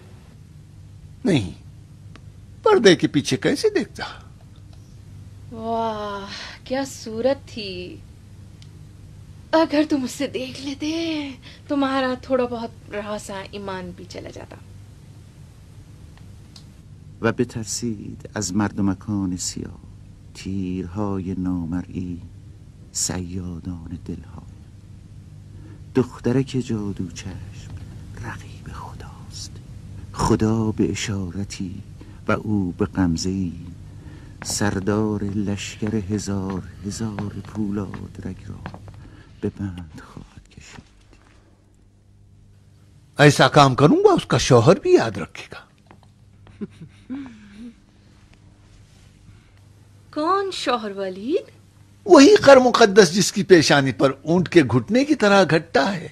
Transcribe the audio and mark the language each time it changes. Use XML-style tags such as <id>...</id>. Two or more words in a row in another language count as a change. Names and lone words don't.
<ur>نہیں، پردے کے پیچھے کیسے دیکھتا؟ واہ کیا صورت تھی! اگر تم اس سے دیکھ لیتے تمہارا تھوڑا بہت رہا سا ایمان بھی چلا جاتا۔</ur> <fa>و بترسید از مردمکان سیاه، تیرهای نامرئی صیادان دلها. دخترک جادو چشم رقیب خداست، خدا به اشارتی و او به غمزه‌ای، سردار لشکر هزار هزار پولاد رگ را به بند خواهد کشید.</fa> <ur>ایسا کام کروں گا اس کا شوہر بھی یاد رکھے گا. کون شوہر ولید؟ وہی خر مقدس جس کی پیشانی پر اونٹ کے گھٹنے کی طرح گھٹتا ہے.</ur>